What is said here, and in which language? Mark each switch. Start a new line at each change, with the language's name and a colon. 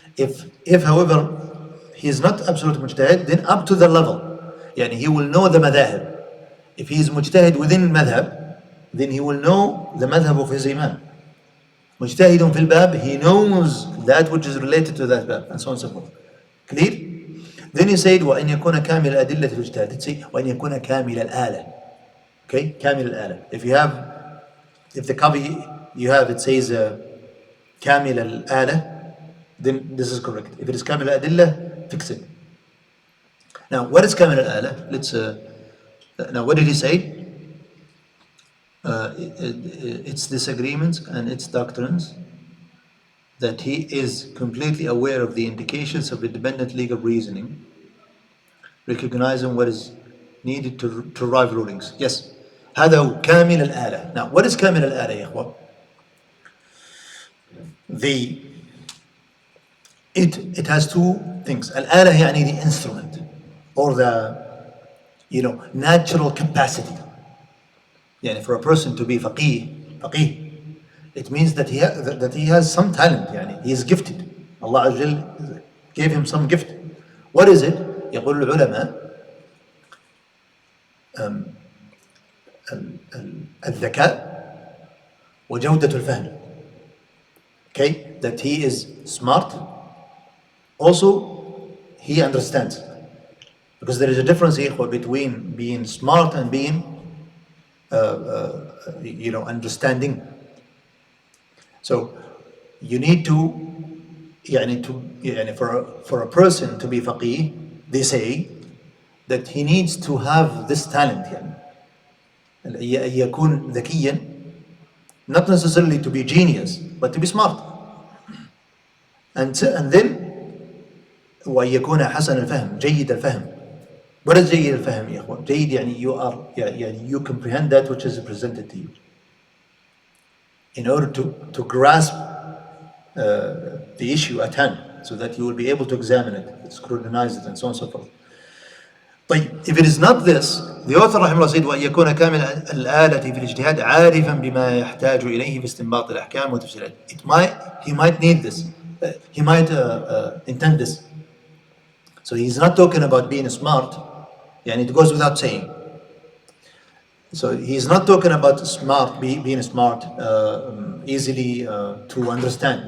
English: If however he is not absolute mujtahid, then up to the level, he will know the madhab. If he is mujtahid within madhab, then he will know the madhab of his imam. مجتهد في الباب, he knows that which is related to that bab, and so on and so forth. Clear?
Arabic: Then he said وأن يكون كامل الأدلة في الاجتهاد. Let's say وأن يكون كامل الآلة. Okay, كامل الآلة.
English: If the copy you have, it says كامل الآلة, then this is correct. If it is كامل الأدلة, fix it. Now, what is كامل الآلة? Now, what did he say? Its disagreements and its doctrines, that he is completely aware of the indications of independent legal reasoning, recognizing what is needed to derive rulings.
Arabic: Yes, هذا هو كامل الآلة. Now, what is كامل الآلة يا إخوة?
English: It has two things. الآلة يعني the instrument, or the natural capacity. For a person to be faqih, it means that he has some talent. He is gifted. Allah Azza wa Jal gave him some gift. What is it?
Arabic: يقول العلماء الذكاء وجودة الفهم.
English: Okay, that he is smart. Also, he understands. Because there is a difference here between being smart and being understanding. So you need to for a person to be faqih, they say that he needs to have this talent, أن يكون ذكيا, not necessarily to be genius, but to be smart.
Arabic: And then وأن يكون حسن الفهم, جيد الفهم.
English: What is جيد الفهم يا إخوان؟ جيد يعني you comprehend that which is presented to you in order to grasp the issue at hand, so that you will be able to examine it, scrutinize it, and so on and so forth.
Arabic: طيب, if it is not this, the author رحمه الله said وأن يكون كامل الآلة في الاجتهاد عارفا بما يحتاج إليه في استنباط الأحكام وتفسيرها.
English: He might need this, he might intend this. So he's not talking about being smart, and it goes without saying. So he's not talking about being smart, easily to understand.